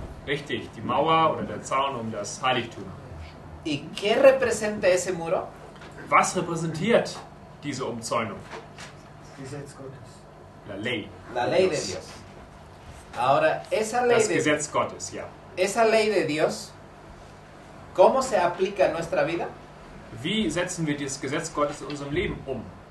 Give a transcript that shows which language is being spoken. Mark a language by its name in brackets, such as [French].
[German] Richtig, die Mauer oder der Zaun um das Heiligtum. [Spanish] ¿Y qué representa ese muro? [German] Was repräsentiert diese Umzäunung? Gesetz Gottes. [Spanish] La ley. La ley de Dios. Ahora, [German] Das Gesetz Gottes, ja. [Spanish] esa ley de Dios, ¿cómo se aplica en nuestra vida? [German] Wie setzen wir das Gesetz Gottes in unserem Leben um?